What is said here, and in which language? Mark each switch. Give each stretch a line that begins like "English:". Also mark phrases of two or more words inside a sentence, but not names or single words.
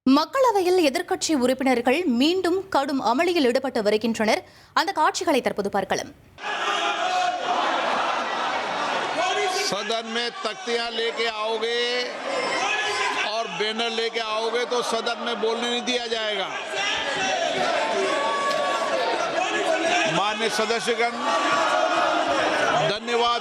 Tamil: மக்களவையில் எதிர்க்கட்சி உறுப்பினர்கள் மீண்டும் கடும் அமளியில் ஈடுபட்டு வருகின்றனர். அந்த காட்சிகளை தற்போது பார்க்கலாம்.
Hindi: सदन में तख्तियां लेके आओगे और बैनर लेके आओगे तो सदन में बोलने नहीं दिया जाएगा। माननीय सदस्यगण, धन्यवाद।